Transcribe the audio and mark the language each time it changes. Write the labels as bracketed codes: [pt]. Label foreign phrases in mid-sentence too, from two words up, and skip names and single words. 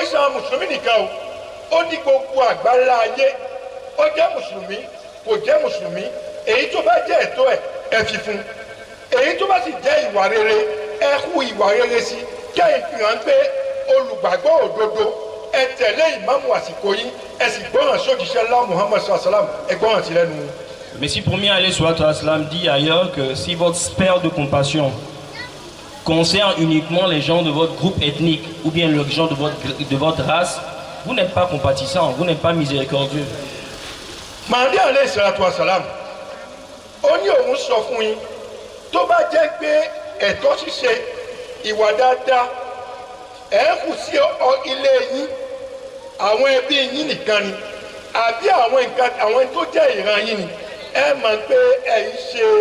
[yo] ṣe àwọn mùsùlùmí nìkan o, ó ní gbogbo àgbáńlá ayé, ó jẹ́ mùsùlùmí, kò jẹ́ mùsùlùmí, èyí tó bá jẹ́ ẹ̀tọ́ ẹ̀ ẹ fi fún, èyí tó bá sì jẹ́ ìwà rere ẹ hu ìwà rere sí, kẹ́yìn fi hàn pé olùgbàgbọ́ òdodo ẹ tẹ̀lé ìmáàmù àsìkò yín, ẹ sì gbọ́ràn sójíṣẹ́ ńlá Muhammad [ar] صلى الله عليه وسلم, [yo] ẹ gbọ́ràn sí lẹ́nu. [fr] Le Messie promis, [ar] عليه الصلاة والسلام, [fr] dit ailleurs que si votre père de compassion concerne uniquement les gens de votre groupe ethnique ou bien les gens de votre race, vous n'êtes pas compatissant, vous n'êtes pas miséricordieux. [ar] Màdí عليه الصلاة والسلام, [yo] ó ní òun sọ fún yín tó bá jẹ́ pé ẹ̀tọ́ ṣíṣe ìwà dáadáa ẹ̀ ń kù sí ilé yín àwọn ẹbí yín nìkan ni àbí àwọn tó jẹ́ ìran yín ni ẹ mọ̀ pé ẹ̀yin ṣe